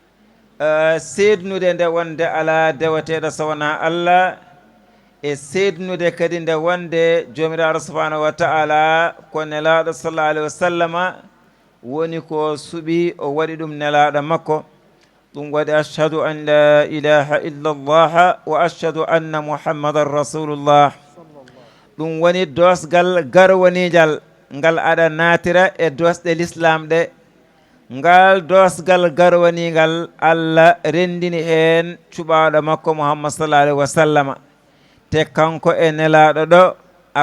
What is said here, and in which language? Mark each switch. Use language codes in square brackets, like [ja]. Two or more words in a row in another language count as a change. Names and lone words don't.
[ff] seednude nde wonde ala dewateɗo so wona Allah e seednude kadi nde wonde jomiraɗo [ar] سبحانه وتعالى [ff] ko nelaɗo [ar] صلى الله عليه وسلم [ff] woni ko suuɓi o waɗi ɗum nelaɗo makko ɗum waɗi [ar] أشهد أن لا إله إلا الله وأشهد أن محمدا رسول الله [ff] ɗum woni dosgal garwonijal ngal aɗa natira e dosɗe l'islam ɗe ngal dosgal garwanigal Allah rendini hen cuɓaɗo makko muhammad [ar] صلى الله عليه وسلم [ff] te kanko e nelaɗo ɗo a